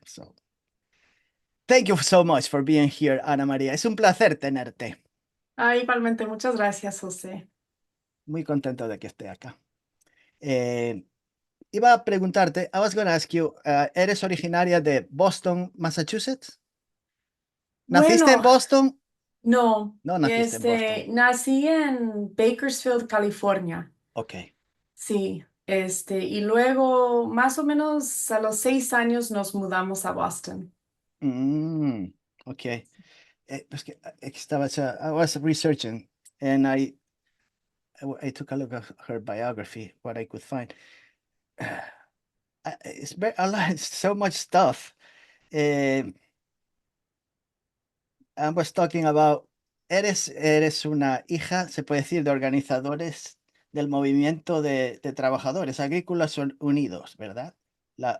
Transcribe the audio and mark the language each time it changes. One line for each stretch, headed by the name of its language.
English: So thank you so much for being here, Anamaría.
Spanish: Es un placer tenerte. Igualmente, muchas gracias, José. Muy contento de que esté acá. Iba a preguntarte,
English: I was going to ask you,
Spanish: ¿eres originaria de Boston, Massachusetts? ¿Naciste en Boston? No, No naciste en Boston. nací en Bakersfield, California. Ok. Sí, y luego más o menos a los 6 años nos mudamos a Boston. Ok. Pues que estaba,
English: I was researching and I took a look at her biography, what I could find. It's a lot, so much stuff. I was talking about,
Spanish: eres una hija, se puede decir, de organizadores del movimiento de trabajadores agrícolas unidos, ¿verdad? La